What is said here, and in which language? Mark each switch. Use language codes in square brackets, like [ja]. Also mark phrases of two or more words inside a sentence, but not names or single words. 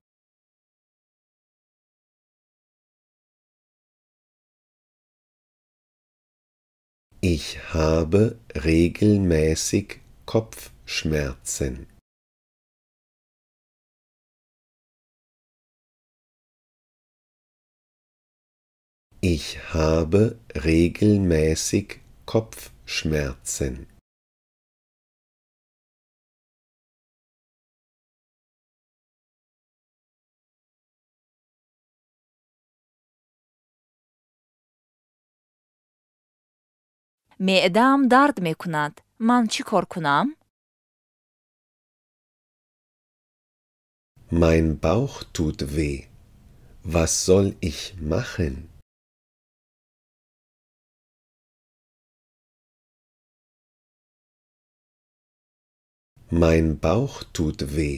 [de] Ich habe regelmäßig Kopfschmerzen. Ich habe regelmäßig Kopfschmerzen. [tg] меъдаам дард мекунад. ман чӣ кор кунам? [de] Mein Bauch tut weh. Was soll ich machen? Mein Bauch tut weh.